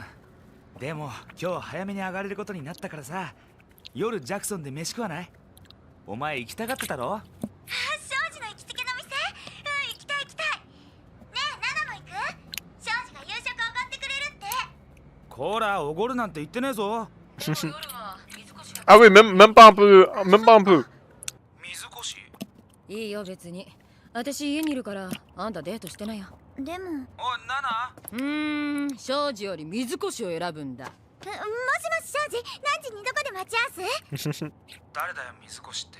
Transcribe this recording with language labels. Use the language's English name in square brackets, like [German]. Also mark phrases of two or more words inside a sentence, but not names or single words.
[Japanese] でも今日早めに上がれることになったからさ、夜ジャクソンで飯食わない？お前行きたがってたろ？庄司の行きつけの店？うん、行きたい行きたい。ねえナナも行く？庄司が夕食おごってくれるって。こらおごるなんて言ってねえぞ。 [French] Ah oui, même pas un peu. Même pas un peu. [Japanese] 水越。いいよ別に。私家にいるからあんたデートしてないよ。でも、おいナナ。庄司より水越を選ぶんだ。もしもし庄司、何時にどこで待ち合わせ？誰だよ水越って。